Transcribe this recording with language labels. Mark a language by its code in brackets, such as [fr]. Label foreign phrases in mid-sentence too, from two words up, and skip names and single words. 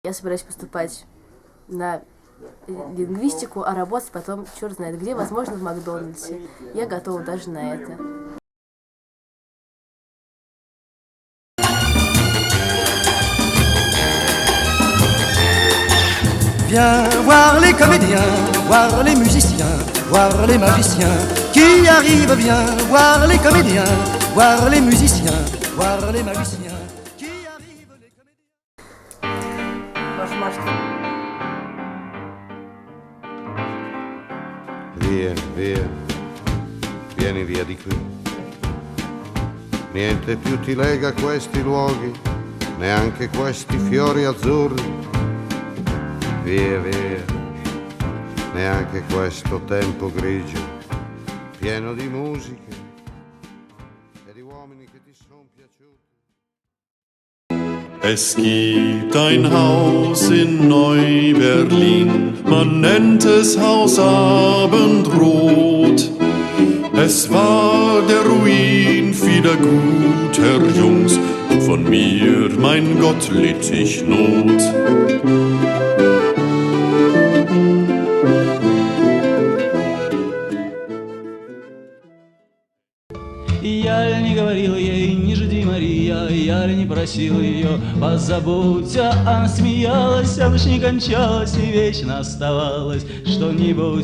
[ru] Я собираюсь поступать на лингвистику, а работать потом черт знает где, возможно, в Макдональдсе. Я готова даже на это. [fr] Viens voir les comédiens, voir les musiciens, voir les magiciens qui arrivent. Viens voir les comédiens, voir les musiciens, voir les magiciens qui arrivent. Les comédiens. [it] Vieni, via, vieni via di qui. Niente più ti lega a questi luoghi, neanche questi fiori azzurri. Via, via, neanche questo tempo grigio, pieno di musiche e di uomini che ti sono piaciuti. [de] Es gibt ein Haus in Neu-Berlin, man nennt es Haus Abendrot. Es war der Ruin vieler guter Jungs, von mir, mein Gott, litt ich Not. [ru] Я ли не говорил ей, не жди, Мария, я ли не просил ее, позаботься. Она смеялась, а ночь не кончалась, и вечно оставалось что-нибудь.